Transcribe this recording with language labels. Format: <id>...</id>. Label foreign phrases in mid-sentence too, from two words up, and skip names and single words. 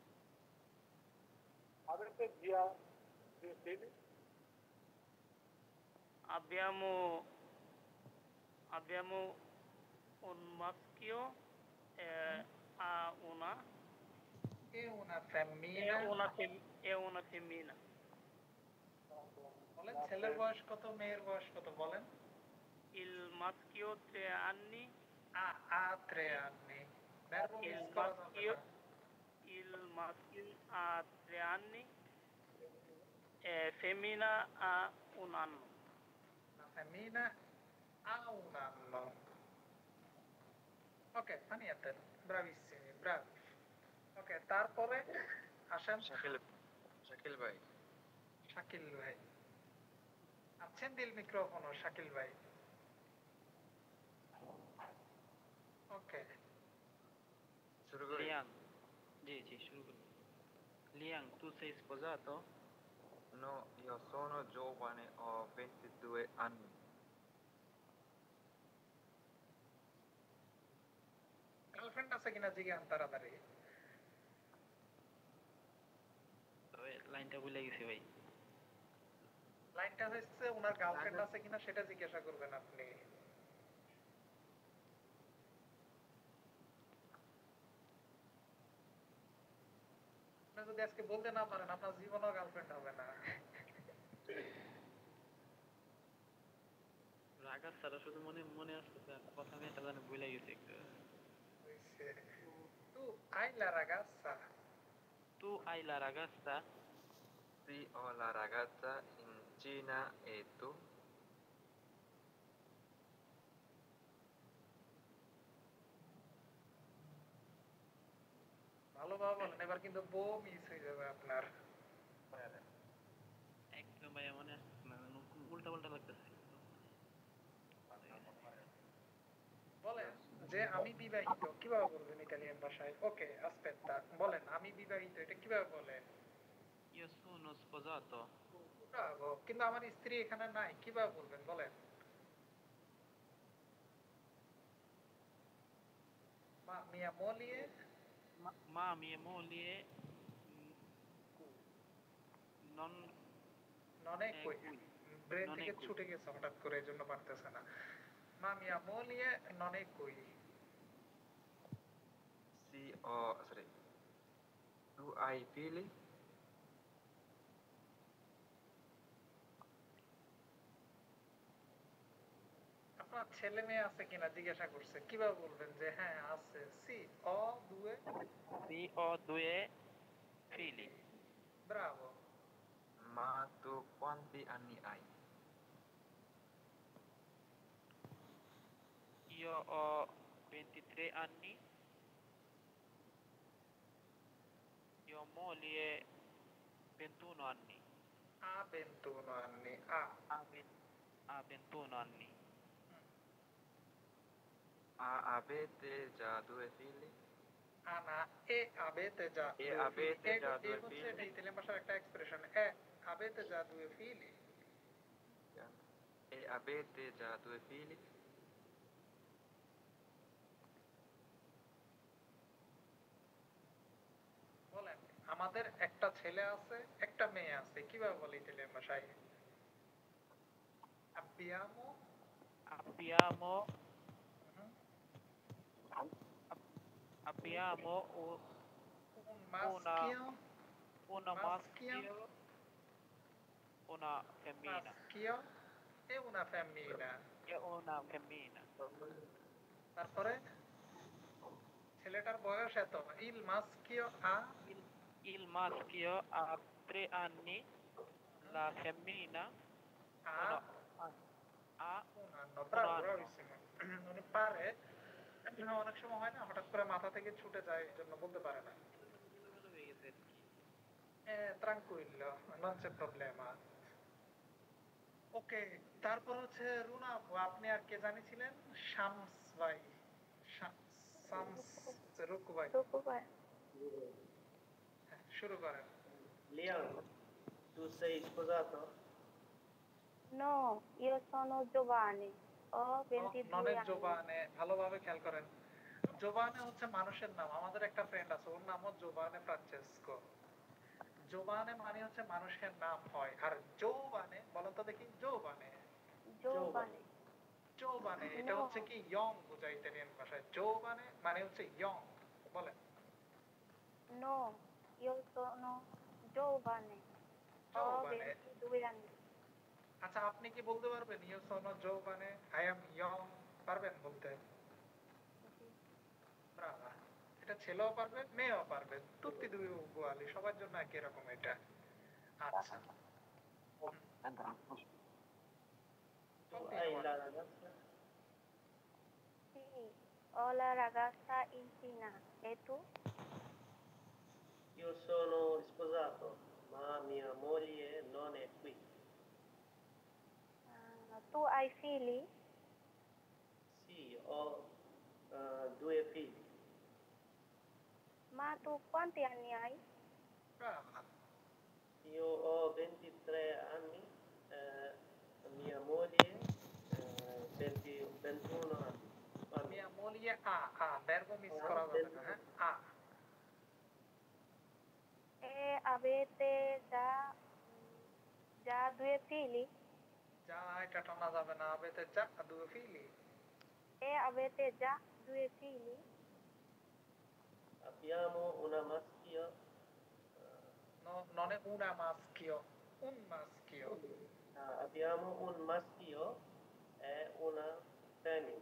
<it>Avete già 2 figli? Abbiamo un maschio e ha una E una femmina? e una femmina.</it> <bn>বলেন ছেলের বয়স কত, মেয়ের বয়স কত বলেন?</bn> <it>Il maschio 3 anni, Ha 3 anni. Verbo il</it> <bn>miss করা যাবে</bn> <it>maschio,</it> <bn>না।</bn> <it>il maschio ha 3 anni e femmina ha 1 anno. La femmina ha 1 anno. Ok, fa niente, bravissimi, bravi.</it> <bn>Ok, তারপরে আসেন শাকিল ভাই, শাকিল ভাই।</bn> <it>Accendi il microfono, Shakil ভাই।</it> <bn>Ok, শুরু করি। Liang, sì, শুরু করো.</bn> <it>Liang, tu sei sposato? No, io sono giovane, ho 22 anni.</it> <bn>গার্লফ্রেন্ড আছে কিনা জিজ্ঞান তাড়াতাড়ি। তবে লাইনটা ভুলে গেছি ভাই. লাইনটা হচ্ছে ওনার গার্লফ্রেন্ড আছে কিনা সেটা জিজ্ঞাসা করবেন আপনি। আপনি যদি আজকে বলতে না পারেন আপনার জীবনেও গার্লফ্রেন্ড হবে না। রাগার ছাড়া শুধু মনে আসতেছে, আর কথা আমি একটা জানি ভুলে গেছি একটু.</bn> <it>Tu hai la ragazza? Tu hai la ragazza? Sì, ho la ragazza in Cina e tu?</it> <bn>ভালোভাবে বলেন, এবার কিন্তু বউ মিস হয়ে যাবে আপনার। একদম ভাইয়া মনে আসতেছে না, উল্টা পাল্টা লাগতেছে. বলেন যে আমি বিবাহিত, কিভাবে বলবেন ইতালিয়ান ভাষায়? ওকে, আস্পেত্তা, বলেন আমি বিবাহিত, এটা কিভাবে বলেন?</bn> <it>Io sono sposato.</it> <bn>ব্রাভো, কিন্তু আমার স্ত্রী এখানে নাই, কিভাবে বলবেন বলেন?</bn> <it>মা mia moglie Ma mia moglie non non è qui, ব্রেন non è</it> <bn>থেকে</bn> <it>qui.</it> <bn>ছুটে গেছে হঠাৎ করে, এজন্য পারতেছে না।</bn> <it>মা mia moglie non è qui. Sì, sorry. Tu hai figli?</it> <bn>আপনার ছেলে মেয়ে আছে কিনা জিজ্ঞাসা করছে, কিভাবে বলবেন যে হ্যাঁ আছে?</bn> <it>Sì, ho due Sì, ho 2 figli. ব্রাভো। Ma tu quanti anni hai? Io ho 23 anni. Io ho moglie 21 anni. Ha 21 anni. Ha 21 anni. Avete già 2 figli? Ana e avete già E due avete figli. già E due</it> <bn>হচ্ছে</bn> <it>figli?</it> <bn>এটা ইতালিয়ান ভাষার একটা এক্সপ্রেশন।</bn> <it>avete già due figli? E avete già 2 figli?</it> <bn>বলেন আমাদের একটা ছেলে আছে, একটা মেয়ে আছে, কিভাবে বলে ইতালিয়ান ভাষায়?</bn> <it>abbiamo Abbiamo mhm, abbiamo un maschio, una maschio, una femmina. maschio e una femmina. E una femmina.</it> <bn>তারপরে ছেলেটার বয়স এত,</bn> <it>il maschio ha Il maschio ha 3 anni, la femmina ha ha un anno. Bravo, un anno. bravissimo।</it> <bn>উনি পারে, অনেক সময় হয় না হঠাৎ করে মাথা থেকে ছুটে যায়, এই জন্য বলতে পারে না।</bn> <it>Tranquillo, non c'è problema।</it> <bn>ওকে, তারপর হচ্ছে রুনা আপু, আপনি আর কে জানিয়েছিলেন? শামস ভাই, শামস রুকু ভাই। হ্যাঁ, শুরু করেন।</bn> <it>Liam, tu sei sposato? No, io sono giovane, ho 22 ননের anni.</it> <bn>জোবানে, ভালোভাবে খেয়াল করেন। জোবানে হচ্ছে মানুষের নাম। আমাদের একটা ফ্রেন্ড আছে, ওর নামও জোবানে ফ্রান্সেসকো। জোবানে মানে হচ্ছে মানুষের নাম হয়, আর জোবানে বলেন তো দেখি, জোবানে</bn> <it>Giovane.</it> <bn>জোবানে এটা হচ্ছে কি ইয়ং বোঝায় ইতালিয়ান ভাষায়। জোবানে মানে হচ্ছে ইয়ং, বলেন।</bn> <it>No, io sono giovane, ho Giovane? 22 anni.</it> <bn>আচ্ছা, আপনি কি বলতে পারবেন</bn> <it>Io sono giovane,</it> <en>I am young?</en> <bn>পারবেন বলতে? ব্রাভো। এটা ছেলেও পারবে, মেয়েও পারবে,</bn> <it>tutti due uguali,</it> <bn>সবার জন্য একই রকম এটা। আচ্ছা,</bn> <it>Tu hai la ragazza? Sì, ho la ragazza incinta. E tu? Io sono sposato, ma mia moglie non è qui. Tu hai figli? Sì, ho 2 figli. Ma tu quanti anni hai? ব্রাভো। Io ho 23 anni, mia moglie 21 anni. Mia moglie ha, verbo</it> <bn>miss করা যাবে না, হ্যাঁ,</bn> <it>ha। E avete già 2 figli?</it> <bn>যা এটা টানা যাবে না,</bn> <it>avete già 2 figli? E avete già 2 figli? Abbiamo una maschio. No, non è una maschio, un maschio। Abbiamo un maschio e una femmina.</it>